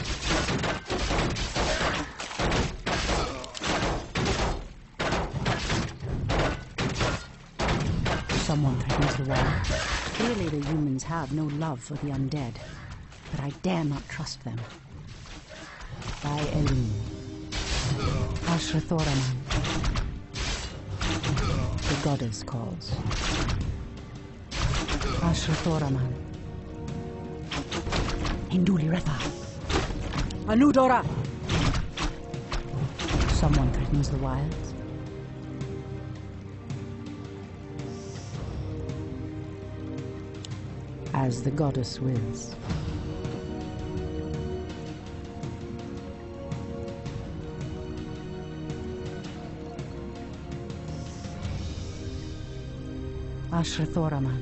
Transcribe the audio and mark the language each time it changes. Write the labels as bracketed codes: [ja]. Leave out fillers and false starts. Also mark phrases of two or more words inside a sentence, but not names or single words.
[en] Someone threatens the wall. Clearly the humans have no love for the undead, but I dare not trust them. By Elun. Ashrathoraman. The goddess calls. Ashrathoraman. Induli Rethad. Anudora! Someone threatens the wilds. As the goddess wills. Ashrathoraman.